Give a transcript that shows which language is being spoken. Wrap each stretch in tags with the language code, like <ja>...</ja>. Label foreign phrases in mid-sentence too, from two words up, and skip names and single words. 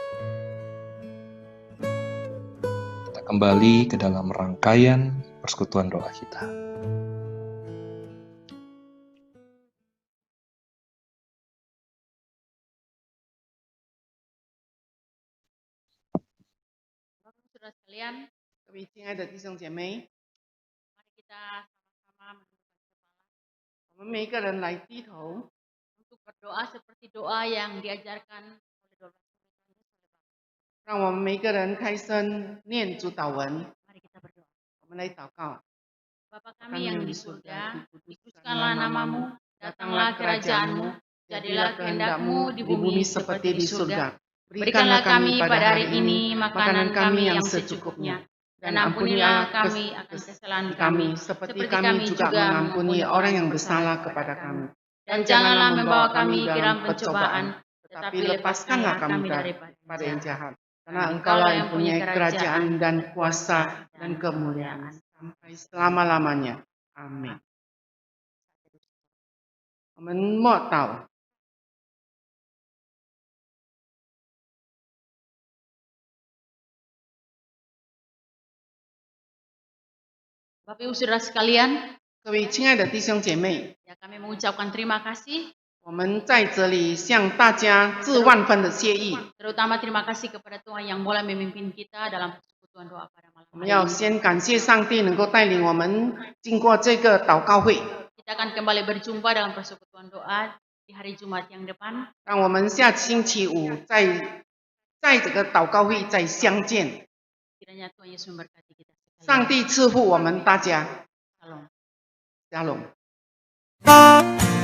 <id>Kita kembali ke dalam rangkaian persekutuan doa kita. Saudara sekalian,</id> <zh>各位亲爱的弟兄姐妹，</zh> <id>mari kita sama-sama menundukkan kepala</id> <zh>我们每一个人来低头，</zh> <id>untuk berdoa seperti doa yang diajarkan oleh 12 murid Yesus.</id> <zh>让我们每一个人开声念主祷文。</zh> <id>Mari kita berdoa.</id> <zh>我们来祷告。</zh> <id>Bapa kami yang di surga, dikuduskanlah namamu, datanglah kerajaanmu, jadilah kehendak-mu di bumi seperti di surga. Berikanlah kami pada hari ini makanan kami yang secukupnya, dan ampunilah kami akan kesalahan kami, seperti kami juga mengampuni orang yang bersalah kepada kami. Dan janganlah membawa kami ke dalam pencobaan, tetapi lepaskanlah kami daripada yang jahat. Karena Engkaulah yang punya kerajaan dan kuasa dan kemuliaan sampai selama-lamanya. Amin.</id> <zh>我们默祷。</zh> <id>Bapak Ibu Saudara sekalian,</id> <zh>各位亲爱的弟兄姐妹，</zh> <id>ya kami mengucapkan terima kasih,</id> <zh>我们在这里向大家致万分的谢意。</zh> <id>terutama terima kasih kepada Tuhan yang boleh memimpin kita dalam persekutuan doa pada malam</id> <zh>我们</zh> <id>hari</id> <zh>要</zh> <id>ini.</id> <zh>先感谢上帝能够带领我们经过这个祷告会，</zh> <id>Kita akan kembali berjumpa dalam persekutuan doa di hari Jumat yang depan.</id> <zh>让我们下星期五在这个祷告会再相见。</zh> <id>Kiranya Tuhan Yesus memberkati kita</id> <zh>上</zh> <id>sekalian.</id> <zh>帝赐福我们大家，</zh> <id>Shalom.</id> <zh>加隆。</zh>